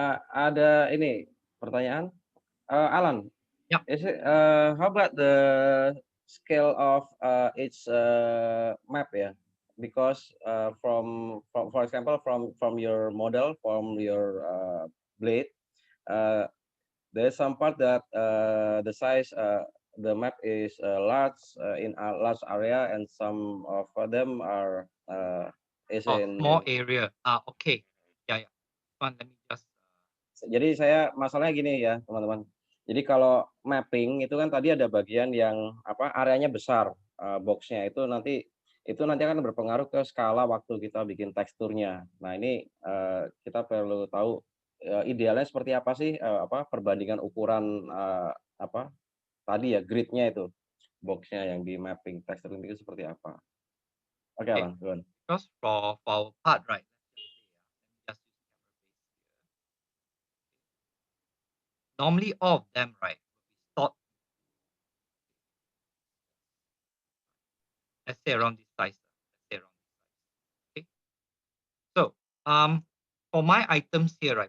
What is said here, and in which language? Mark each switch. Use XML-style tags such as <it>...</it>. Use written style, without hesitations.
<id>Ada ini pertanyaan, Alan.</id> <en>Yep. Is it how about the scale of its map</en> <id>ya?</id> <en>Because from for example from your model, from your blade, there's some part that the size the map is large in a large area, and some of them are is in Small area. Okay. Yeah. Let me just.</en> <id>Jadi saya masalahnya gini ya teman-teman. Jadi kalau mapping itu kan tadi ada bagian yang apa areanya besar, boxnya itu nanti akan berpengaruh ke skala waktu kita bikin teksturnya. Nah ini kita perlu tahu idealnya seperti apa sih apa perbandingan ukuran apa tadi ya gridnya itu boxnya yang di mapping tekstur itu seperti apa? Oke,</id> <en>Okay. Alan, go on. Because for our part, right? Let me just use camera base here. Normally, all of them, right, will be stored. Let's say around this size. Okay. So, for my items here, right?</en>